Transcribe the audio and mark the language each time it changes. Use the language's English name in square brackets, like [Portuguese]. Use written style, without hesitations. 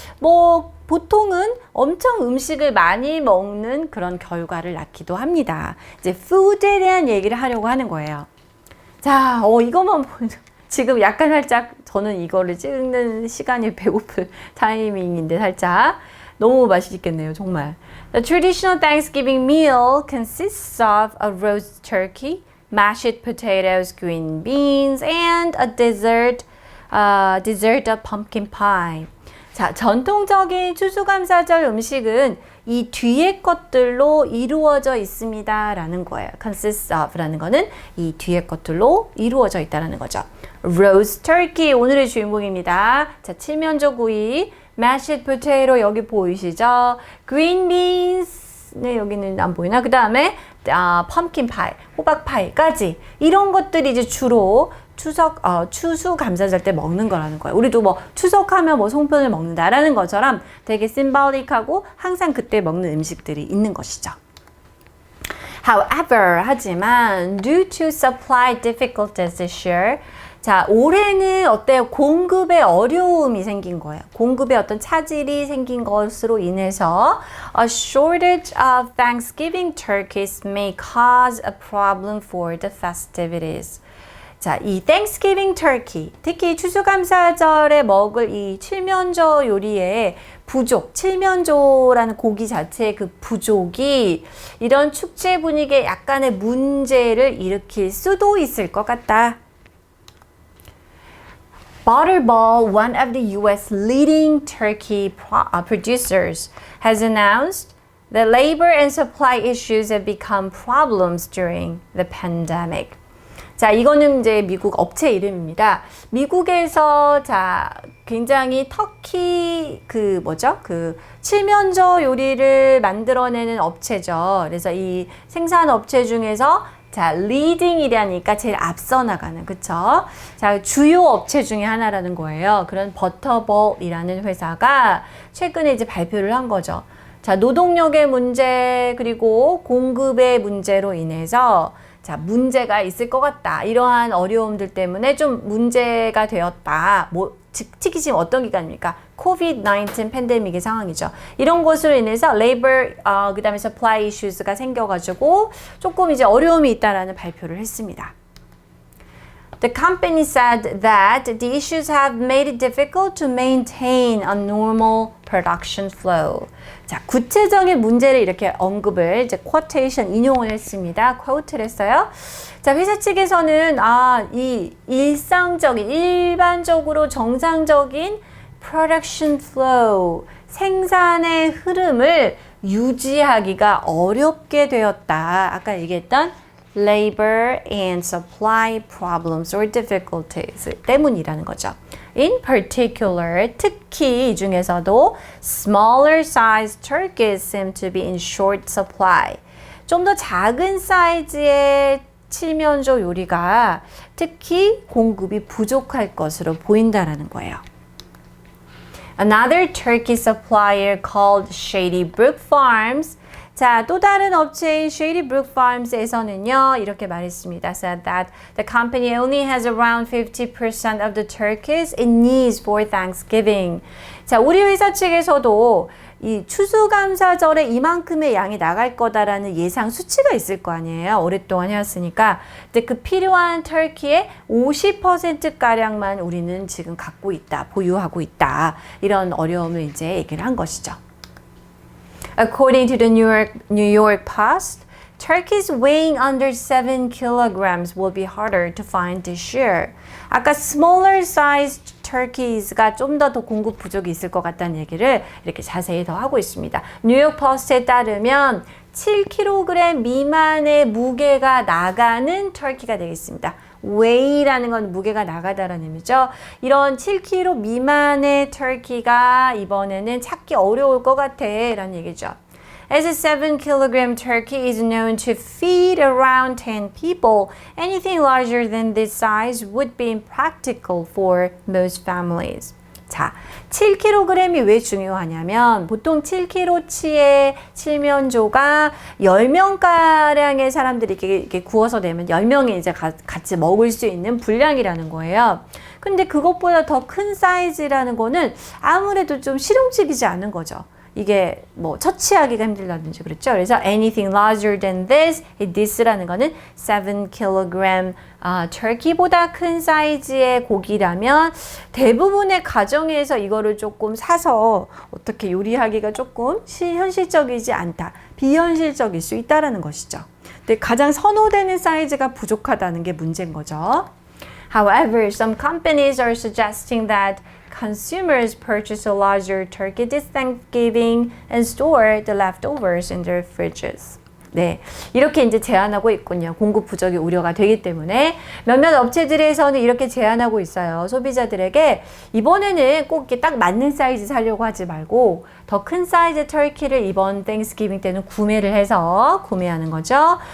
[Korean] 뭐 보통은 엄청 음식을 많이 먹는 그런 결과를 낳기도 합니다. 이제 food에 대한 얘기를 하려고 하는 거예요. 자, 이것만 보면 지금 약간 살짝 저는 이거를 찍는 시간이 배고플 타이밍인데 살짝 너무 맛있겠네요, 정말. [English] The traditional Thanksgiving meal consists of a roast turkey, mashed potatoes, green beans, and a dessert of pumpkin pie. [Korean] 자, 전통적인 추수감사절 음식은 이 뒤에 것들로 이루어져 있습니다 라는 거예요. consists of 라는 거는 이 뒤에 것들로 이루어져 있다라는 거죠. roast turkey 오늘의 주인공입니다. 자, 칠면조 구이, mashed potato 여기 보이시죠? green beans 네, 여기는 안 보이나? 그 다음에 pumpkin pie, 호박 파이까지 이런 것들이 이제 주로 추수감사절 때 먹는 거라는 거예요. 우리도 뭐 추석하면 뭐 송편을 먹는다라는 것처럼 되게 심볼릭하고 항상 그때 먹는 음식들이 있는 것이죠. [English] However, [Korean] 하지만 [English] due to supply difficulties this year, [Korean] 자, 올해는 어때요? 공급에 어려움이 생긴 거예요. 공급에 어떤 차질이 생긴 것으로 인해서 [English] a shortage of Thanksgiving turkeys may cause a problem for the festivities. [Korean] 자, 이 Thanksgiving turkey, 특히 추수감사절에 먹을 이 칠면조 요리의 부족, 칠면조라는 고기 자체의 그 부족이 이런 축제 분위기에 약간의 문제를 일으킬 수도 있을 것 같다. [English] Butterball, one of the U.S. leading turkey producers, has announced that labor and supply issues have become problems during the pandemic. [Korean] 자, 이거는 이제 미국 업체 이름입니다. 미국에서 자, 굉장히 터키 그 칠면조 요리를 만들어내는 업체죠. 그래서 이 생산 업체 중에서 자, 리딩이라니까 제일 앞서 나가는, 그쵸? 자, 주요 업체 중에 하나라는 거예요. 그런 버터볼이라는 회사가 최근에 이제 발표를 한 거죠. 자, 노동력의 문제, 그리고 공급의 문제로 인해서 자, 문제가 있을 것 같다. 이러한 어려움들 때문에 좀 문제가 되었다. 특히 지금 어떤 기간입니까? COVID-19 팬데믹의 상황이죠. 이런 것으로 인해서 labor, 그 다음에 supply issues가 생겨가지고 조금 이제 어려움이 있다라는 발표를 했습니다. [English] The company said that the issues have made it difficult to maintain a normal production flow. [Korean] 자, 구체적인 문제를 이렇게 언급을 이제 quotation 인용을 했습니다. quote를 했어요. 자, 회사 측에서는 이 일반적으로 정상적인 production flow, 생산의 흐름을 유지하기가 어렵게 되었다. 아까 얘기했던 [English] labor and supply problems or difficulties [Korean] 때문이라는 거죠. [English] In particular, [Korean] 특히 이 중에서도 [English] smaller size turkeys seem to be in short supply. [Korean] 좀 더 작은 사이즈의 칠면조 요리가 특히 공급이 부족할 것으로 보인다라는 거예요. [English] Another turkey supplier called Shady Brook Farms. [Korean] 자, 또 다른 업체인 Shady Brook Farms에서는요, 이렇게 말했습니다. [English] Said that the company only has around 50% of the turkeys it needs for Thanksgiving. [Korean] 자, 우리 회사 측에서도 이 추수감사절에 이만큼의 양이 나갈 거다라는 예상 수치가 있을 거 아니에요. 오랫동안 해왔으니까. 근데 그 필요한 터키의 50%가량만 우리는 지금 갖고 있다, 보유하고 있다. 이런 어려움을 이제 얘기를 한 것이죠. [English] According to the New York Post, turkeys weighing under 7 kilograms will be harder to find this year. [Korean] 아까 [English] smaller sized turkeys [Korean] 가 좀 더 공급 부족이 있을 것 같다는 얘기를 이렇게 자세히 더 하고 있습니다. 뉴욕 포스트에 따르면 7kg 미만의 무게가 나가는 터키가 되겠습니다. weigh라는 건 무게가 나가다라는 의미죠. 이런 7kg 미만의 터키가 이번에는 찾기 어려울 것 같아 라는 얘기죠. [English] As a 7-kilogram turkey is known to feed around 10 people, anything larger than this size would be impractical for most families. [Korean] 자, 7kg이 왜 중요하냐면 보통 7kg치의 칠면조가 10명가량의 사람들이 이렇게 구워서 내면 10명이 이제 같이 먹을 수 있는 분량이라는 거예요. 근데 그것보다 더 큰 사이즈라는 거는 아무래도 좀 실용적이지 않은 거죠. 이게 뭐 처치하기가 힘들다든지 그랬죠. 그래서 [English] anything larger than this [Korean] 라는 거는 7kg turkey보다 큰 사이즈의 고기라면 대부분의 가정에서 이거를 조금 사서 어떻게 요리하기가 조금 현실적이지 않다. 비현실적일 수 있다라는 것이죠. 근데 가장 선호되는 사이즈가 부족하다는 게 문제인 거죠. [English] However, some companies are suggesting that consumers purchase a larger turkey this Thanksgiving and store the leftovers in their fridges. [Korean] 네, 이렇게 이제 제안하고 있군요. 공급 부족이 우려가 되기 때문에 몇몇 업체들에서는 이렇게 제안하고 있어요. 소비자들에게 이번에는 꼭 이렇게 딱 맞는 사이즈 사려고 하지 말고 더 큰 사이즈 터키를 이번 땡스기빙 때는 구매를 해서 구매하는 거죠.